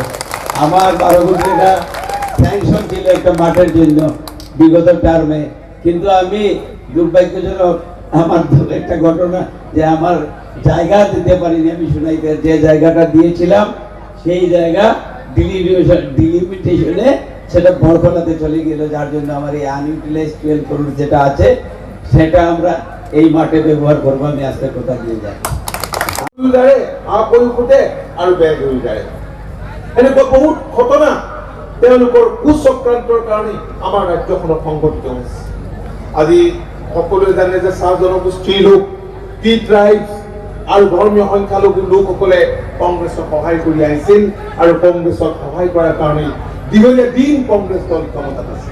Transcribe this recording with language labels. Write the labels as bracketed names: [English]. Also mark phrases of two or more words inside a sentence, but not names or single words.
[Bangla] আমার 12 কোটি টাকা স্যাংশন ছিল একটা মাঠের জন্য বিগত টার্মে, কিন্তু আমি দুর্ভাগ্যজনক আমার একটা ঘটনা যে আমার জায়গা দিতে পারিনি। আমি শুনাইতে যে জায়গাটা দিয়েছিলাম সেই জায়গা ডিলিমিটেশনে সেটা বরখলাতে চলে গেল, যার জন্য আমার এই আনইউটিলাইজ 12 করোড় যেটা আছে সেটা আমরা এই মাঠে ব্যবহার করবো। আমি আজকে কথা দিয়ে যাই [Assamese] আৰু বেগ হৈ যায়। এনেকুৱা বহুত ঘটনা তেওঁলোকৰ কুচক্ৰান্তৰ কাৰণে আমাৰ ৰাজ্যখনত সংঘটিত হৈছে। আজি সকলোৱে জানে যে চাহ জনগোষ্ঠীৰ লোক, [English] tea tribes [Assamese] আৰু ধৰ্মীয় সংখ্যালঘু লোকসকলে কংগ্ৰেছক সহায় কৰি আহিছিল আৰু কংগ্ৰেছক সহায় কৰাৰ কাৰণে দীঘলীয়া দিন কংগ্ৰেছ দল ক্ষমতাত আছিল।